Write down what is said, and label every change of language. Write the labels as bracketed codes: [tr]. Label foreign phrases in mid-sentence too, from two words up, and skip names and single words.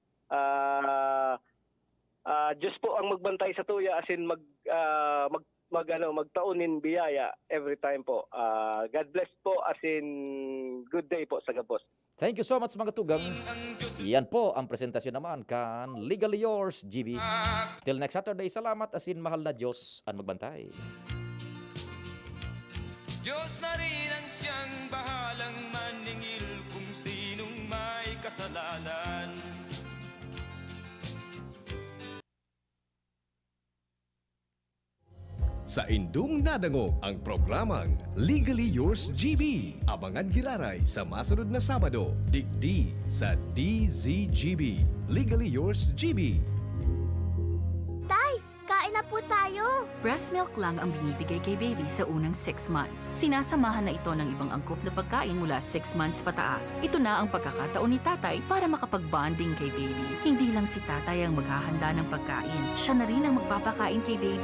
[bik] Diyos po ang magbantay sa tuya, as in magtaunin biyaya [en] every time [bik] po. [en] God bless po, as in good day [bik] po sa gabos. [en] Thank you so much [bik] mga tugang. Yan po ang presentasyon naman kan Legally Yours, GB. Till next Saturday, salamat as in mahal na Diyos ang magbantay. [tl] Diyos na rin ang siyang bahalang maningil kung sinong may kasalanan. [bik] Sa indung nadangog ang programang Legally Yours GB. Abangan giraray sa masunod na Sabado, digdi sa DZGB. Legally Yours GB. [tl] Tay, kain na po tayo. Breast milk lang ang binibigay kay baby sa unang 6 months. Sinasamahan na ito ng ibang angkop na pagkain mula 6 months pataas. Ito na ang pagkakataon ni tatay para makapag-bonding kay baby. Hindi lang si tatay ang maghahanda ng pagkain. Siya na rin ang magpapakain kay baby.